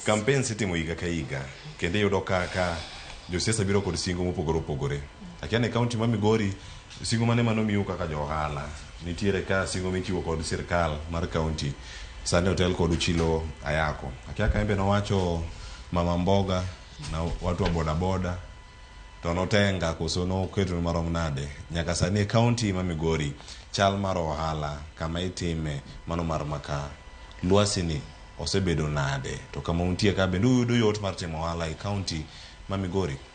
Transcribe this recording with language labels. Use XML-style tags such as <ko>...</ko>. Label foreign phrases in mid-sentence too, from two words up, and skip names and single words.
<luo>Campaign sitimo higa ka higa kendo yudo ka josiasa biro kod singo mopogore opogore. Akiane e kaunti ma Migori singo mane manomiu kaka jo ohala nitiere ka singo michiwo kod sirkal mar kaunti sani hotel kod uchilo ayako. Akiaka embe nowacho</luo> <sw>mama mboga na watu wa boda boda</sw> <luo>to notenga koso noketo marom nade nyaka sani kaunti ma Migori chal mar ohala kama itime mano mar makaa lwasi ni osebedo nade to kama untie ka bende uyudo yot mar timo ohala e kaunti ma Migori.</luo>